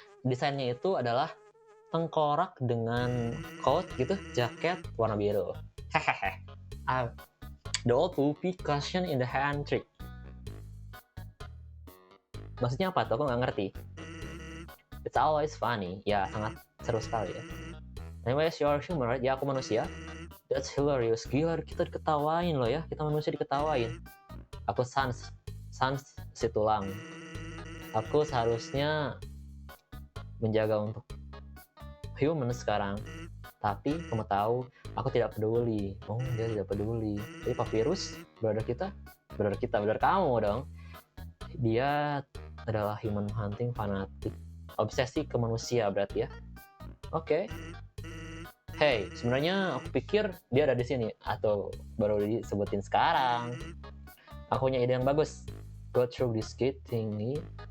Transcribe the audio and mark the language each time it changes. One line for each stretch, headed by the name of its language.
Indonesian: Desainnya itu adalah tengkorak dengan coat gitu, jaket warna biru. Hehehe.
English: The old poopy cushion in the hand trick.
Indonesian: Maksudnya apa tuh? Aku nggak ngerti.
English: It's always funny.
Indonesian: Ya, sangat seru sekali ya. Anyways,
English: your humor,
Indonesian: ya aku manusia.
English: That's hilarious.
Indonesian: Gila, kita diketawain loh ya. Kita manusia diketawain. Aku Sans si tulang. Aku seharusnya menjaga untuk human sekarang. Tapi kamu tahu, aku tidak peduli. Oh, dia tidak peduli. Jadi Papyrus, brother kamu dong. Dia adalah human hunting fanatik. Obsesi ke manusia berarti ya. Oke. Hey, sebenarnya aku pikir dia ada di sini atau baru disebutin sekarang. Aku punya ide yang bagus.
English: Go through this gate thingy.